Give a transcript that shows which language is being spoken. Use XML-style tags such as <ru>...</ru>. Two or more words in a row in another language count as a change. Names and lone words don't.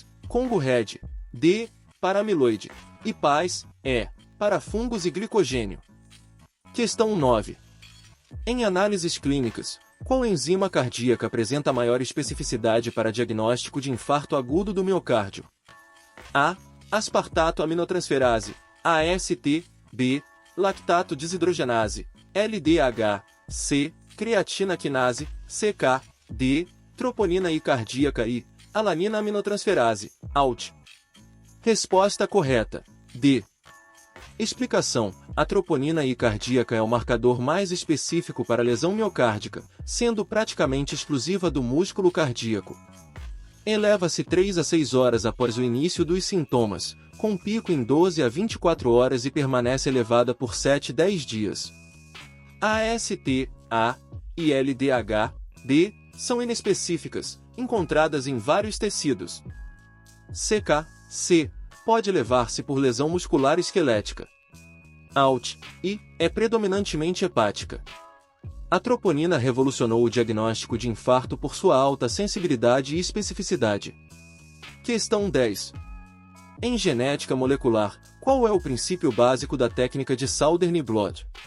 <pt>Congo Red. D. Para amiloide. E Paz. É. Para fungos e glicogênio. Questão 9. Em análises clínicas, qual enzima cardíaca apresenta maior especificidade para diagnóstico de infarto agudo do miocárdio? A. aspartato aminotransferase, AST, B, lactato desidrogenase, LDH, C, creatina quinase, CK, D, troponina I cardíaca I, alanina aminotransferase, ALT. Resposta correta, D. Explicação: a troponina I cardíaca é o marcador mais específico para lesão miocárdica, sendo praticamente exclusiva do músculo cardíaco. Eleva-se 3 a 6 horas após o início dos sintomas, com pico em 12 a 24 horas e permanece elevada por 7 a 10 dias. AST, A e LDH, D, são inespecíficas, encontradas em vários tecidos. CK, C, pode levar-se por lesão muscular esquelética. ALT, I, é predominantemente hepática. A troponina revolucionou o diagnóstico de infarto por sua alta sensibilidade e especificidade. Questão 10. Em genética molecular, qual é o princípio básico da técnica de Southern-Blot?</pt>